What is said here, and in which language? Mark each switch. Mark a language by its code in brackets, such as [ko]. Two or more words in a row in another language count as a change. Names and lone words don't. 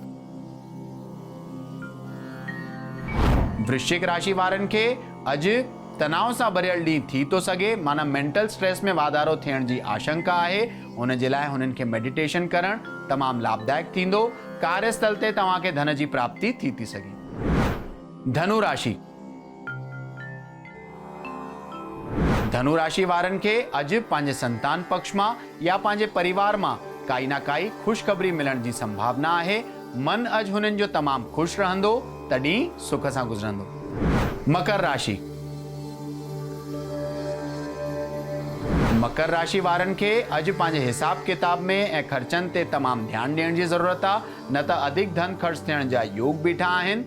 [sd] वृश्चिक राशि वारनि खे अॼु तनाव सां भरियल ॾींहुं थी थो सघे, माना [en] mental stress [sd] में वाधारो थियण जी आशंका आहे। हुन जे लाइ हुननि खे मेडिटेशन करणु तमामु लाभदायक थींदो। कार्यस्थल ते तव्हांखे धन जी प्राप्ति थी सघे। धनु राशि। धनु राशि वारनि खे अॼु पंहिंजे संतान पक्ष मां या पंहिंजे परिवार मां काई ना काई ख़ुशख़बरी मिलण जी संभावना आहे। मन अॼु हुननि जो तमामु ख़ुशि रहंदो, त ॾींहुं सुख सां गुज़रंदो। मकर राशि। मकर राशि वारनि खे अॼु पंहिंजे हिसाब किताब में ऐं ख़र्चनि ते तमामु ध्यानु ॾियण जी ज़रूरत आहे, न त अधिक धन ख़र्च थियण जा योग बीठा आहिनि।